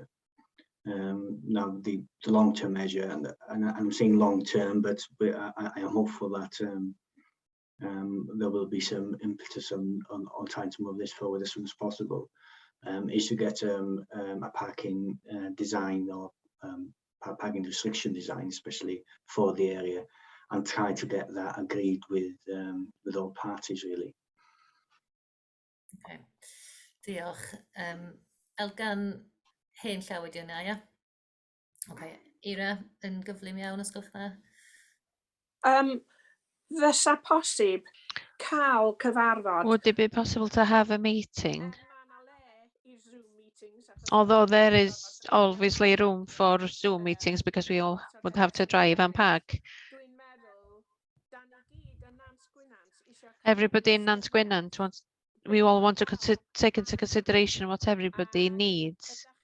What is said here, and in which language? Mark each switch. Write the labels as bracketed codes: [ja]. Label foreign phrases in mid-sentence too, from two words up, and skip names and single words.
[en] Now the long-term measure, and I'm saying long-term, but I am hopeful that there will be some impetus on trying to move this forward as soon as possible. Is to get a parking design or parking restriction design, especially for the area, and try to get that agreed with all parties, really. [cy] Okay, diolch. Elgan, hen llaw wedi hwnna, ia? Okay, Ira, yn gyflym iawn os gwelwch dda? Fysa posib cael cyfarfod. [en] Would it be possible to have a meeting? Although there is obviously room for Zoom meetings because we all would have to drive and park. Everybody in Nant Gwynant wants, we all want to take into consideration what everybody needs.